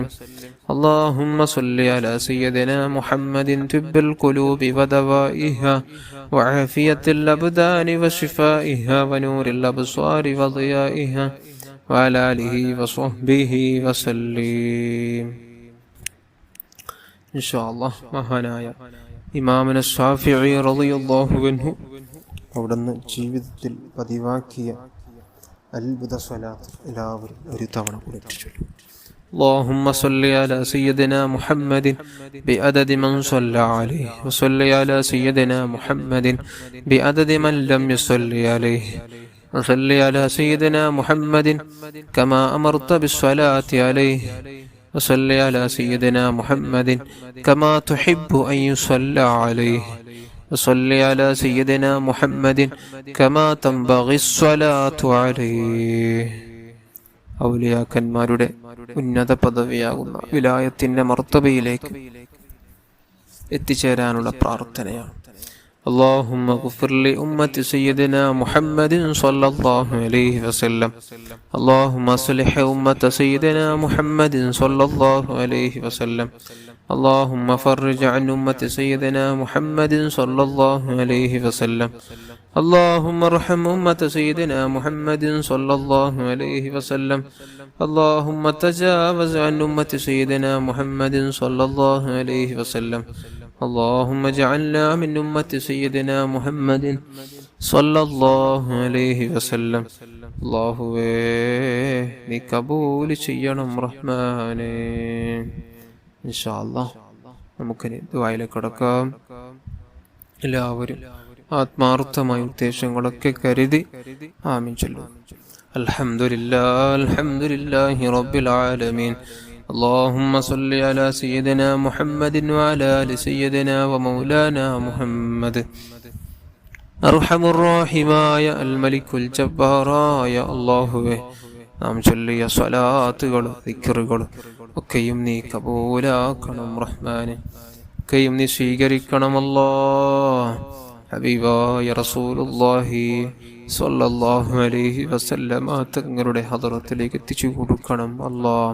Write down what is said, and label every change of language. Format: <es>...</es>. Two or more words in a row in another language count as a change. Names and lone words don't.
<ar>اللهم صل على سيدنا محمد طب القلوب ودوائها وعافية الأبدان وشفائها ونور الأبصار وضيائها وعلى آله وصحبه وسلم. إن شاء الله.</ar> <ml>മഹാനായ ഇമാമുന ശാഫിഈ</ml> <ar>رضي الله عنه</ar> <ml>അവിടുന്ന് ജീവിതത്തിൽ പതിവാക്കിയ അത്ഭുത സ്വലാത്ത് എല്ലാവരും ഒരു തവണ കൂടി ചൊല്ലും.</ml> <ar>اللهم صل على سيدنا محمد بعدد من صلى عليه وصل على سيدنا محمد بعدد من لم يصلي عليه وصل على سيدنا محمد كما أمرت بالصلاة عليه وصل على سيدنا محمد كما تحب أن يصلى عليه وصل على سيدنا محمد كما تنبغي الصلاة عليه.</ar> <ml>ഔലിയാക്കന്മാരുടെ ഉന്നത പദവിയാകുന്ന വിലായത്തിന്റെ മർത്തബയിലേക്ക് എത്തിച്ചേരാനുള്ള പ്രാർത്ഥനയാണ്.</ml> <ar>اللهم اغفر لأمة سيدنا محمد صلى الله عليه وسلم. اللهم اصلح أمة سيدنا محمد صلى الله عليه وسلم. اللهم فرج عن أمة سيدنا محمد صلى الله عليه وسلم. اللهم ارحم أمة سيدنا محمد صلى الله عليه وسلم. اللهم تجاوز عن أمة سيدنا محمد صلى الله عليه وسلم. اللهم اجعلنا من أمة سيدنا محمد صلى الله عليه وسلم.</ar> <ml>അല്ലാഹുവേ നീ കബൂൽ ചെയ്യണം റഹ്മാനേ.</ml> <ar>إن شاء الله</ar> <ml>നമുക്കിനി ദുആയിലേക്ക് കടക്കാം. എല്ലാവരും ആത്മാർത്ഥമായ ഉദ്ദേശങ്ങളൊക്കെ കരുതി ആമീൻ ചൊല്ലൂ.</ml> <ar>الحمد لله رب العالمين. اللهم صل على سيدنا محمد وعلى آل سيدنا ومولانا محمد. أرحم الراحمين الملك الجبار</ar> <ml>അല്ലാഹുവേ നാം ചൊല്ലിയ സ്വലാത്തുകളും ദിക്റുകളും ഒക്കെയും നീ കബൂലാക്കണം റഹ്മാനെ. ഒക്കെയും നീ സ്വീകരിക്കണം അല്ലാഹ്. ഹബീബായ റസൂലുള്ളാഹി</ml> <ar>صلى الله عليه وسلم</ar> <ml>തങ്ങളുടെ ഹദറത്തിലേക്ക് എത്തിച്ചു കൊടുക്കണം അല്ലാഹ്.</ml>